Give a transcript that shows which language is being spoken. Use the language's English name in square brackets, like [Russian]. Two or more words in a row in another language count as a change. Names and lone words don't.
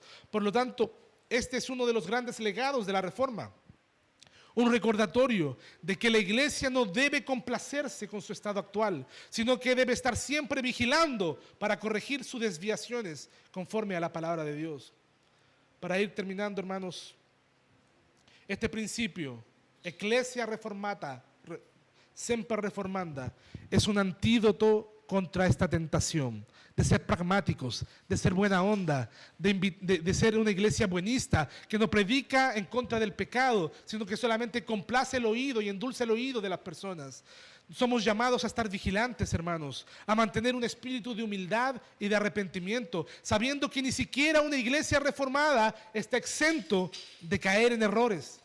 [Spanish] Por lo tanto, este es uno de los grandes legados de la Reforma. Un recordatorio de que la iglesia no debe complacerse con su estado actual, sino que debe estar siempre vigilando para corregir sus desviaciones conforme a la palabra de Dios. Para ir terminando, hermanos, este principio, [Latin] Ecclesia reformata, semper reformanda, [Spanish] es un antídoto contra esta tentación de ser pragmáticos, de ser buena onda, de ser una iglesia buenista, que no predica en contra del pecado, sino que solamente complace el oído y endulce el oído de las personas. Somos llamados a estar vigilantes, hermanos, a mantener un espíritu de humildad y de arrepentimiento, sabiendo que ni siquiera una iglesia reformada está exento de caer en errores.